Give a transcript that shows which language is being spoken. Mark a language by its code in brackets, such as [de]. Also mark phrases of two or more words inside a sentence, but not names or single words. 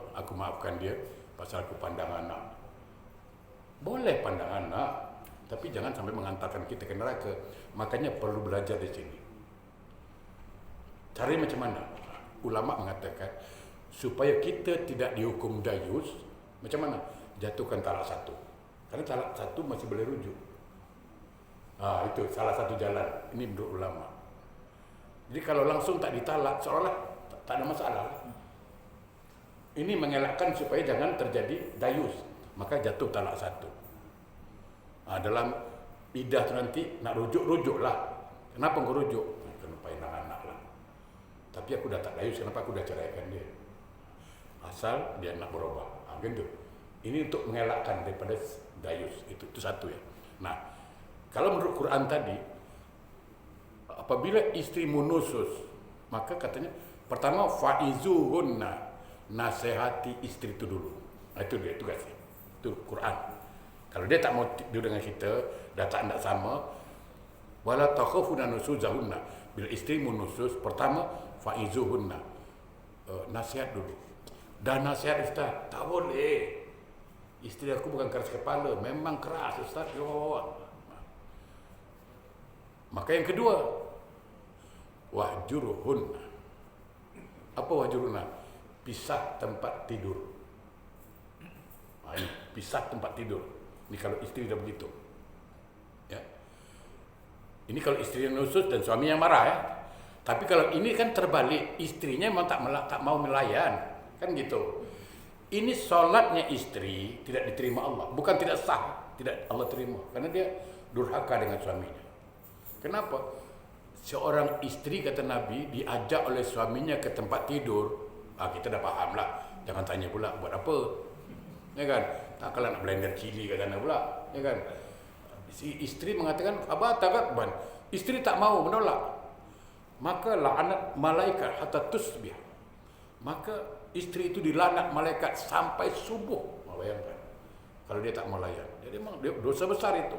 [ms] Aku maafkan dia pasal aku pandang anak. Boleh pandang anak, tapi jangan sampai menghantarkan kita ke neraka. Makanya perlu belajar di sini. Caranya macam mana? Ulama mengatakan supaya kita tidak dihukum dayus, macam mana? Jatuhkan talak satu. Karena talak satu masih boleh rujuk. Itu salah satu jalan. Ini menurut ulama. Jadi kalau langsung tak ditalak, seolah-olah tak ada masalah. Ini mengelakkan supaya jangan terjadi dayus. Maka jatuh talak satu. Dalam idah tu nanti nak rujuk-rujuklah. Kenapa kau rujuk? Kenapa anak-anak lah. Tapi aku dah tak dayus, kenapa aku dah ceraikan dia? Asal dia nak berubah. Gitu. Ini untuk mengelakkan daripada dayus. Itu satu ya. Nah, kalau menurut Quran tadi, apabila istri nusus, maka katanya pertama faizuhunna, nasihati istri itu dulu. Itu dia tugasnya. Itu Quran. Kalau dia tak mau tidur dengan kita, dah tak nak sama, [ar] واللاتي تخافون نشوزهن. [ms] Bila isteri menusus, pertama faizuhunna. Nasihat dulu. Dah nasihat Ustaz, tak boleh. Isteri aku bukan keras kepala, memang keras Ustaz. Maka yang kedua, wahjuruhunna. Apa wahjuruhunna? Pisah tempat tidur. Ini pisah tempat tidur. Ini kalau isteri dah begitu. Ya. Ini kalau isteri yang nusus dan suami yang marah, ya. Tapi kalau ini kan terbalik, istrinya memang tak mau melayan, kan gitu. Ini solatnya istri tidak diterima Allah, bukan tidak sah, tidak Allah terima, karena dia durhaka dengan suaminya. Kenapa? Seorang istri, kata Nabi, diajak oleh suaminya ke tempat tidur, kita dah faham lah. Jangan tanya pula buat apa, ya kan? Tak kalah nak blender cili kat sana pula, ya kan? Si istri mengatakan, abah tak ban. Istri tak mau, menolak. Maka laknat malaikat [ar] حتى تصبح. [ms] Maka istri itu dilaknat malaikat sampai subuh. Bayangkan, kalau dia tak mau layan. Jadi memang dosa besar itu.